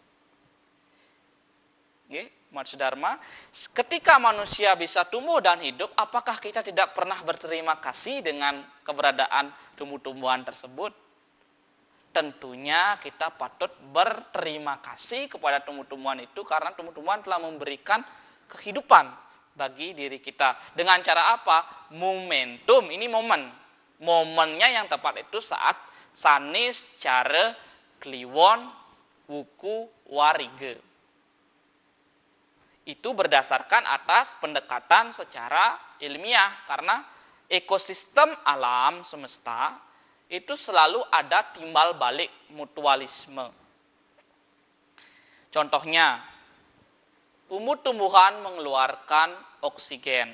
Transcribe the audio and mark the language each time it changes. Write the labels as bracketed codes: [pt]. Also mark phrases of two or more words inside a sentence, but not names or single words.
[id] Oke, Maksud Dharma, ketika manusia bisa tumbuh dan hidup, apakah kita tidak pernah berterima kasih dengan keberadaan tumbuh-tumbuhan tersebut? Tentunya kita patut berterima kasih kepada tumbuh-tumbuhan itu karena tumbuh-tumbuhan telah memberikan kehidupan bagi diri kita. Dengan cara apa? Momentum, ini momen. Momennya yang tepat itu saat sanis cara Kliwon wuku warige. Itu berdasarkan atas pendekatan secara ilmiah, karena ekosistem alam semesta itu selalu ada timbal balik mutualisme. Contohnya, tumbuh-tumbuhan mengeluarkan oksigen.